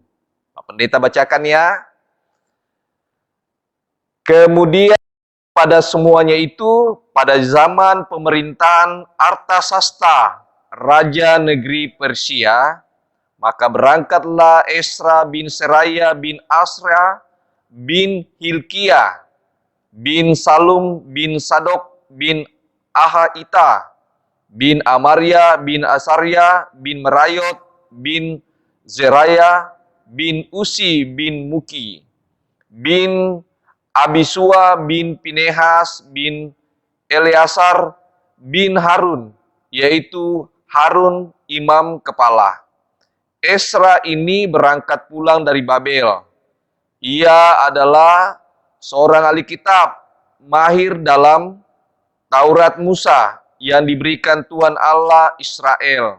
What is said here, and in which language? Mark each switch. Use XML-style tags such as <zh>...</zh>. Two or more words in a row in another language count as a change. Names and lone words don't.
<id>Pak Pendeta bacakan ya. Kemudian pada semuanya itu, pada zaman pemerintahan Artasasta, Raja negeri Persia, maka berangkatlah Esra bin Seraya bin Asra bin Hilkiah bin Salum bin Sadok bin Ahaita bin Amaria bin Asarya bin Merayot bin Zeraya bin Usi bin Muki bin Abisua bin Pinehas bin Eleazar bin Harun, yaitu Harun imam kepala. Esra ini berangkat pulang dari Babel. Ia adalah seorang ahli kitab, mahir dalam Taurat Musa yang diberikan Tuhan Allah Israel.</id>